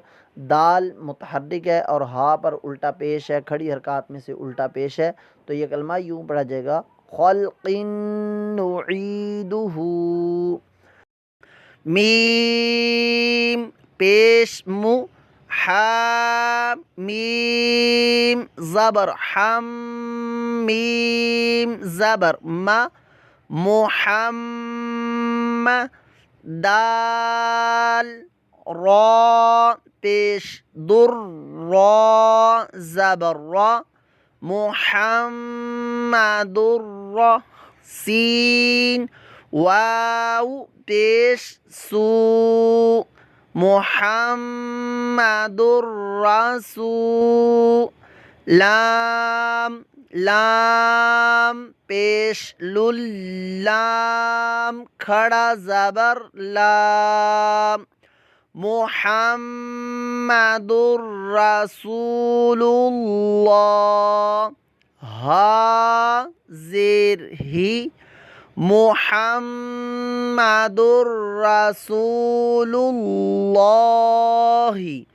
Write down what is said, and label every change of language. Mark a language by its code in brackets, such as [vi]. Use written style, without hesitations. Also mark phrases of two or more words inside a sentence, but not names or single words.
[ur] دال متحرک ہے اور ہا پر الٹا پیش ہے، کھڑی حرکات میں سے الٹا پیش ہے، تو یہ کلمہ یوں پڑھا جائے گا [ar] خلق نعیدہ. [ur] میم پیش مو، حا میم زبر حم، میم زبر ما، محمد. دال را پیش در، را زبر را، محمد را. سین واو پیش سو، [ar] محمد رسول, [ur] لام لام پیش لل، لام کھڑا زبر لام, [ar] محمد رسول الله, [ur] ہا زیر ہی, [ar] محمد رسول الله.